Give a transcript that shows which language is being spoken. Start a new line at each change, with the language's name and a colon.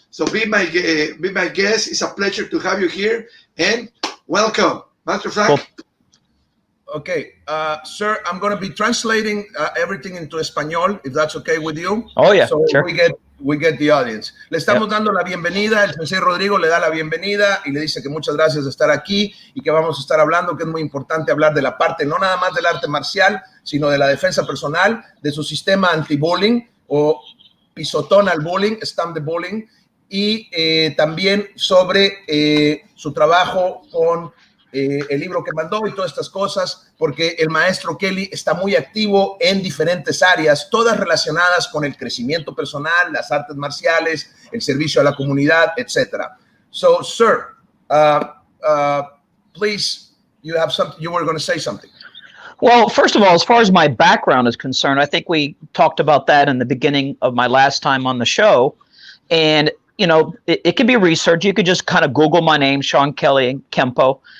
English: So be my guest. It's a pleasure to have you here, and welcome, Master Frank. Cool. Okay, sir, I'm going to be translating everything into español, if that's okay with you. Oh, yeah, so sure. We get the audience.
Spanish: Le estamos dando la bienvenida, el sensei Rodrigo le da la bienvenida y le dice que muchas gracias de estar aquí y que vamos a estar hablando, que es muy importante hablar de la parte, no nada más del arte marcial, sino de la defensa personal, de su sistema anti-bullying o pisotón al bullying, Stomp the Bullying, y también sobre su trabajo con el libro que mandó y todas estas cosas, porque el maestro Kelley está muy activo en diferentes áreas, todas relacionadas con el crecimiento personal, las artes marciales, el servicio a la comunidad, etc.
English: So, sir, please, you were going to say something. Well, first of all, as far as my background is concerned, I think we talked about that in the beginning of my last time on the show. And, you know, it can be research. You could just kind of Google my name, Sean Kelley and Kenpo.